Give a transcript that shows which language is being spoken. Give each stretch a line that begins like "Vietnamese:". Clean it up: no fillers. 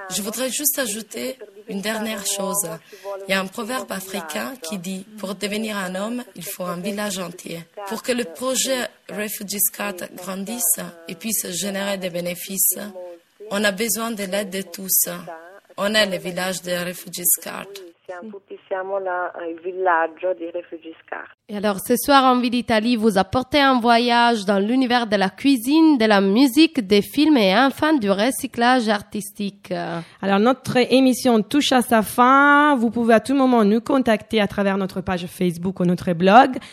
French: Je voudrais juste ajouter une dernière chose. Il y a un proverbe africain qui dit « Pour devenir un homme, il faut un village entier. » Pour que le projet Refugees Card grandisse et puisse générer des bénéfices, on a besoin de l'aide de tous. On est le village de Refugees Card.
Italian: siamo, sì, tutti siamo là, il villaggio di Refugee Scar.
French: Et alors, ce soir, Envie d'Italie vous a porté un voyage dans l'univers de la cuisine, de la musique, des films et enfin du recyclage artistique. Alors, notre émission touche à sa fin. Vous pouvez à tout moment nous contacter à travers notre page Facebook ou notre blog.